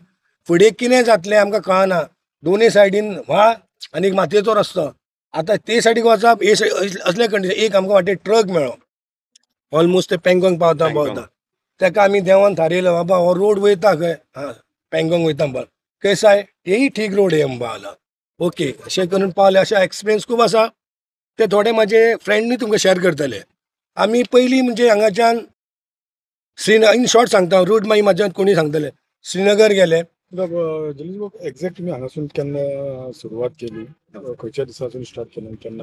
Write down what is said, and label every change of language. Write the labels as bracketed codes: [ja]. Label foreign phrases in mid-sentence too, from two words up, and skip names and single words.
[kok] फुडें कितें जातलें आमकां कळना. दोनूय सायडीन व्हाळ आनी मातयेचो रस्तो. आतां ते सायडीक वचप हे असले कंडिशन. एक आमकां वाटेर ट्रक मेळ्ळो, ऑलमोस्ट ते पेंगोंग पावता. तेका आमी देवान थारयलो बाबा हो रोड वयता खंय, पेंगोंग वयता म्हणून. [hi] कैसा है, यही ठीक रोड है [kok] म्हणपाक ओके. अशें करून पावले. अशें एक्सपिरियन्स खूब आसा. ते थोडे म्हाजे फ्रेंडूय तुमकां शेअर करतले. आमी पयलीं म्हणजे हांगाच्यान [en] in short [kok] सांगता, रूट मागीर म्हाज्यान कोणी सांगतले. श्रीनगर गेले. [mr] एक्झॅक्ट तुम्ही हांगासून केन्ना सुरवात केली, [kok] खंयच्या दिसासून [mr] स्टार्ट केली, केन्ना?